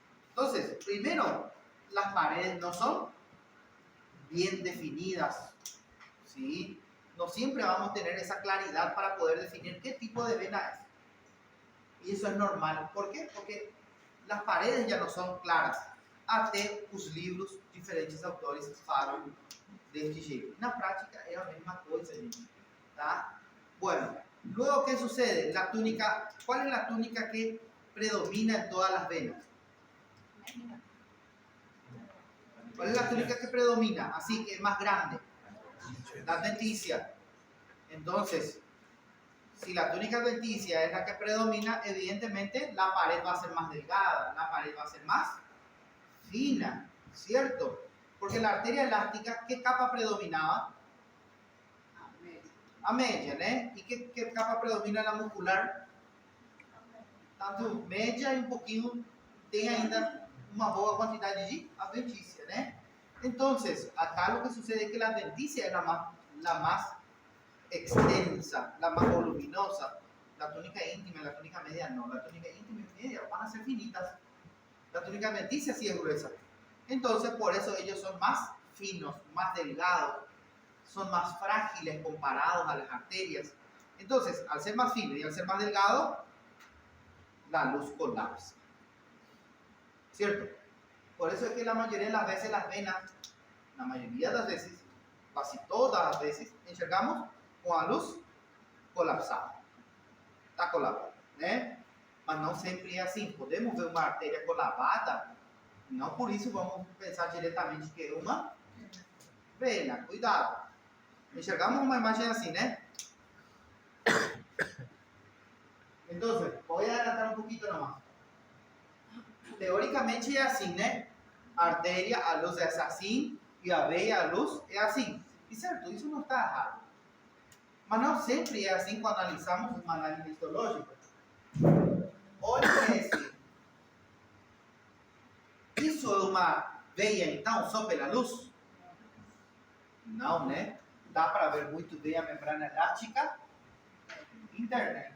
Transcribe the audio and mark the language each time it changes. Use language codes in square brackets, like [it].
[es] Entonces, primero, las paredes no son bien definidas. ¿Sí? No siempre vamos a tener esa claridad para poder definir qué tipo de vena es. Y eso es normal. ¿Por qué? Porque las paredes ya no son claras. [pt] Até os livros, diferentes autores falam deste jeito. Na prática é a mesma coisa, gente. [es] Tá? Bueno, luego, ¿qué sucede? La túnica, ¿cuál es la túnica que predomina en todas las venas? ¿Cuál es la túnica que predomina? Así que es más grande. La adventicia. Entonces, Si la túnica adventicia es la que predomina, evidentemente la pared va a ser más delgada, la pared va a ser más fina, ¿cierto? Porque la arteria elástica, ¿qué capa predominaba? A media, ¿eh? ¿Y qué capa predomina la muscular? [pt] Tanto média e pouquinho, tem ainda uma boa quantidade de adventícia, né? [es] Entonces, acá lo que sucede es que la adventicia es la más extensa, la más voluminosa. La túnica íntima y la túnica media no. La túnica íntima y media van a ser finitas. La túnica adventicia sí es gruesa. Entonces, por eso ellos son más finos, más delgados, son más frágiles comparados a las arterias. Entonces, al ser más fino y al ser más delgado, la luz colapsa. ¿Cierto? Por eso es que la mayoría de las veces las venas, la mayoría de las veces, casi todas las veces, [pt] enxergamos com a luz colapsada. Está colapsada, né? Mas não sempre é assim. Podemos ver uma artéria colapsada, não por isso vamos pensar diretamente que é uma vena. Cuidado. Enxergamos uma imagem assim, né? [es] Entonces, voy a adelantar un poquito nomás. Teóricamente es así, ¿no? Arteria, a luz es así, y [pt] a veia, a luz [es] es así. Y cierto, eso no está errado. [pt] Mas não sempre é assim quando analisamos uma análise histológica. Olha esse. Isso é uma veia, então, só pela luz? Não, né? Dá para ver muito bem a membrana elástica interna.